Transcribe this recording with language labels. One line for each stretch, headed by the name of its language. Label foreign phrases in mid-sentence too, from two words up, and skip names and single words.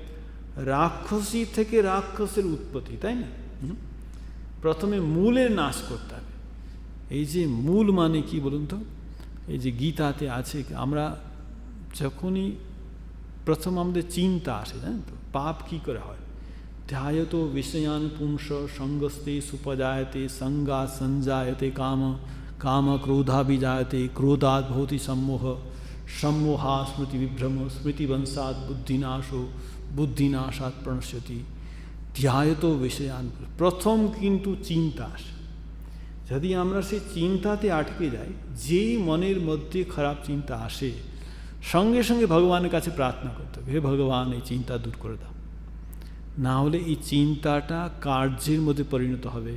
Bangla: রাক্ষসী থেকে রাক্ষসের উৎপত্তি, তাই না? প্রথমে মূলের নাশ করতে হবে। এই যে মূল মানে কি বলুন তো? এই যে গীতাতে আছে, আমরা যখনই প্রথম আমাদের চিন্তা আসে, জানেন তো পাপ কি করে হয়?
Sanskrit: ধ্যায়তো বিষয়ান পুংস সঙ্গস্তে সুপজায়তে সঙ্গা সঞ্জায়তে কাম কাম ক্রোধাभिजायते क्रोधात् भवति सम्मोह सम्मोहा स्मृति विभ्रम स्मृति वंशात् बुद्धिनाशो बुद्धिनाशात् प्रणश्यति। ধ্যায়তো বিষয়ান,
Bangla: প্রথম কিন্তু চিন্তা আসে। যদি আমরা সেই চিন্তাতে আটকে যাই, যেই মনের মধ্যে খারাপ চিন্তা আসে, সঙ্গে সঙ্গে ভগবানের কাছে প্রার্থনা করতে হবে, হে ভগবান এই চিন্তা দূর করে দাও। না হলে এই চিন্তাটা কার্যের মধ্যে পরিণত হবে।